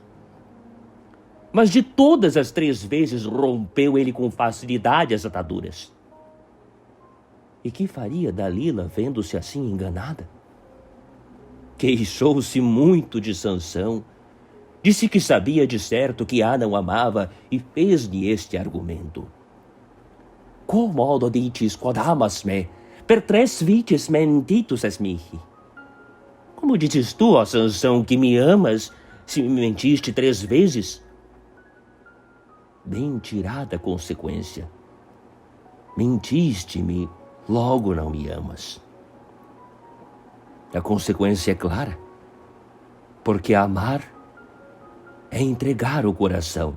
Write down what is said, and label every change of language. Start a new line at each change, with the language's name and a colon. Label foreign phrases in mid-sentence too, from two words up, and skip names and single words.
Portuguese: Mas de todas as 3 vezes rompeu ele com facilidade as ataduras. E que faria Dalila vendo-se assim enganada? Queixou-se muito de Sansão, disse que sabia de certo que Ana o amava e fez-lhe este argumento.
Latin: Quomodo ditis quod amas me, per 3 vices mentitus es mihi.
Portuguese: Como dizes tu, ó Sansão, que me amas, se me mentiste 3 vezes? Bem tirada a consequência. Mentiste-me, logo não me amas. A consequência é clara, porque amar é entregar o coração.